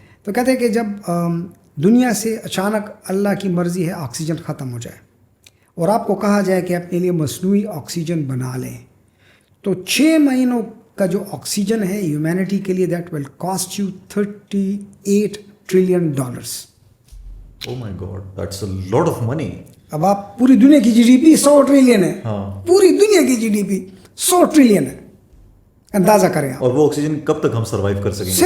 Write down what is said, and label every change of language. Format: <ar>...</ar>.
<ur>تو کہتے ہیں کہ جب دنیا سے اچانک اللہ کی مرضی ہے آکسیجن ختم ہو جائے اور آپ کو کہا جائے کہ اپنے لیے مصنوعی آکسیجن بنا لیں, تو 6 مہینوں کا جو آکسیجن ہے ہیومینٹی کے لیے</ur> <en>that will cost you</en> <ur>$38 trillion.</ur> <en>Oh my God, that's a lot of money.</en> <ur>اب آپ پوری دنیا کی جی ڈی پی 100 ٹریلین ہے. پوری دنیا کی جی ڈی پی 100 ٹریلین ہے. اندازہ کریں آپ. اور وہ آکسیجن کب تک ہم سروائیو کر سکیں گے؟</ur>